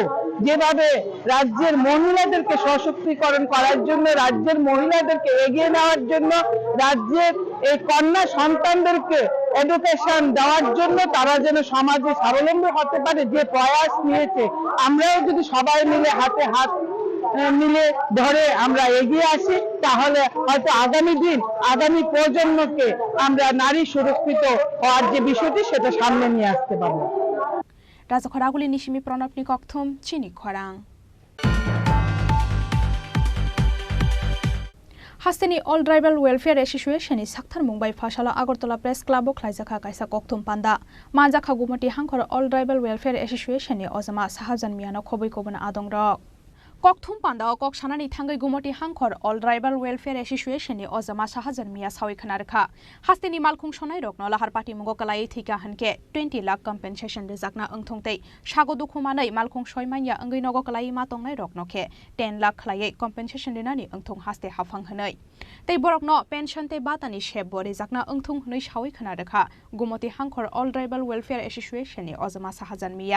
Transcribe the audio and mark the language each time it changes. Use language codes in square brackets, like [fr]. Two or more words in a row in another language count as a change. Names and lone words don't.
[bn] যেভাবে রাজ্যের মহিলাদেরকে সশক্তিকরণ করার জন্য, রাজ্যের মহিলাদেরকে এগিয়ে নেওয়ার জন্য, রাজ্যের এই কন্যা সন্তানদেরকে এডুকেশন দেওয়ার জন্য, তারা যেন সমাজে স্বাবলম্বী হতে পারে, যে প্রয়াস নিয়েছে, আমরাও যদি সবাই মিলে হাতে হাত মিলে ধরে আমরা এগিয়ে আসি, তাহলে হয়তো আগামী দিন, আগামী প্রজন্মকে আমরা নারী সুরক্ষিত হওয়ার যে বিষয়টি, সেটা সামনে নিয়ে আসতে পারবো। [trp] রাজা খরাগুলি নিশিমি প্রণবনি ককথম চিনি খরাং। हास्तेनि अल ट्राइबल वेलफेयर एसोसिएशननि साक्थार मुंबाइ फासाला आगरतला प्रेस क्लाबो ख्लाइजाखा काइसा ककथुम पान्दा मानजाखा गुमति हांखर अल ट्राइबल वेलफेयर एसोसिएशननि अजमा साहाजान मियानो खबै खबना आदंरक ककथुम पान्दा कक सानानि थांगै गुमति हांखर अल ट्राइबल वेलफेयर एसोसिएशननि अजमा साहाजान मिया सावै खनारखा हास्तेनि मालखुं सनाय रकनो लाहार पार्टी मुगो कलाई थिका हनके 20 लाख कम्पेनसेशन रिजाकना अंथंतै सागो दुखुमानै मालखुं सयमानिया अंगै नगो कलाई मातंनाय रकनोखे 10 लाख खलायै कम्पेनसेशन लिनानि अंथं हास्ते हाफां हनै तै बरकनो पेनशन तै बातानि शेब रिजाकना अंथं हनै सावै खनारखा गुमति हांखर अल ट्राइबल वेलफेयर एसोसिएशननि अजमा साहाजान मिया